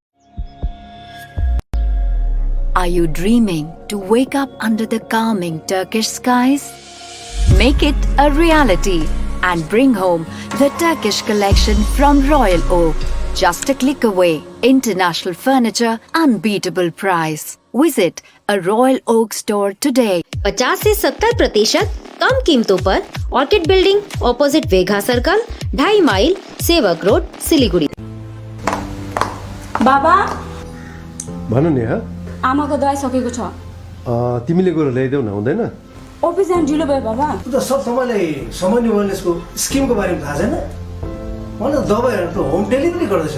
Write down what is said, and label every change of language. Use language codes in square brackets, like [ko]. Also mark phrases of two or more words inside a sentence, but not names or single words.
[en] Are you dreaming to wake up under the calming Turkish skies? Make it a reality and bring home the Turkish collection from Royal Oak. Just a click away. International furniture, unbeatable price. Visit a Royal Oak store today. [hi] 50 से 70% कम कीमतों पर ऑर्किड बिल्डिंग ऑपोजिट वेघा सर्कल 2.5 माइल सेवक रोड सिलीगुडी। [ne] बाबा भन नि ह आमाको दबाई सकेको छ। तिमीले गएर ल्याइदेऊ न हुँदैन? अफिस जान ढिलो भयो बाबा। सर तपाईँलाई सामान्य वेलनेसको स्किमको बारेमा थाहा छैन? मलाई दबाईहरू त [en] home delivery [ne] गर्दैछ त।